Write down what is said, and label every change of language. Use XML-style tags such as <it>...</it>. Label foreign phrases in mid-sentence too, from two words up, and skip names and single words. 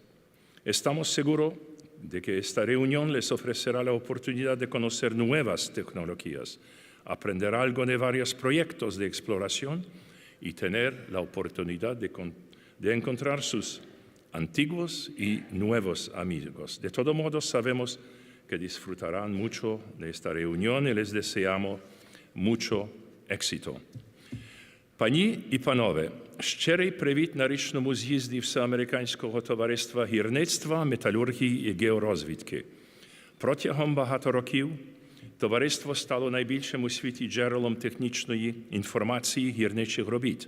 <es>Estamos seguros de que esta reunión les ofrecerá la oportunidad de conocer nuevas tecnologías, aprender algo de varios proyectos de exploración y tener la oportunidad de encontrar sus antiguos y nuevos amigos. De todo modo, sabemos que disfrutarán mucho de esta reunión y les deseamos mucho éxito.</es> <uk>Пані і панове, щирий привіт на річному з'їзді Всеамериканського товариства гірництва, металургії і георозвідки. Протягом багато років товариство стало найбільшим у світі джерелом технічної інформації гірничих робіт.</uk>